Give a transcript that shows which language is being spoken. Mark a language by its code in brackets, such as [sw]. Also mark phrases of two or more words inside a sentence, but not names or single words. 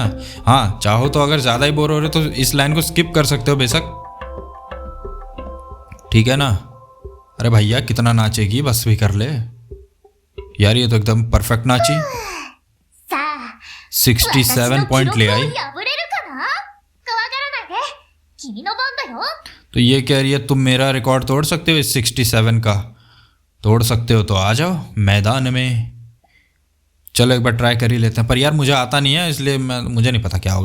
[hi] हाँ, चाहो तो अगर ज़्यादा ही बोर हो रहे तो इस लाइन को स्किप कर सकते हो बेशक, ठीक है ना? अरे भैया, कितना नाचेगी, बस भी कर ले यार। ये तो एकदम परफेक्ट नाची। [ja] さあ、 [hi] 67 पॉइंट ले आई। [ja] 破れるかな？怖がらないで。君の番だよ。 [hi] तो ये कह रही है तुम मेरा रिकॉर्ड तोड़ सकते हो इस 67 का। तोड़ सकते हो तो आ जाओ मैदान में। चलो एक बार ट्राई कर ही लेते हैं। पर यार मुझे आता नहीं है, इसलिए मुझे नहीं पता क्या होगा।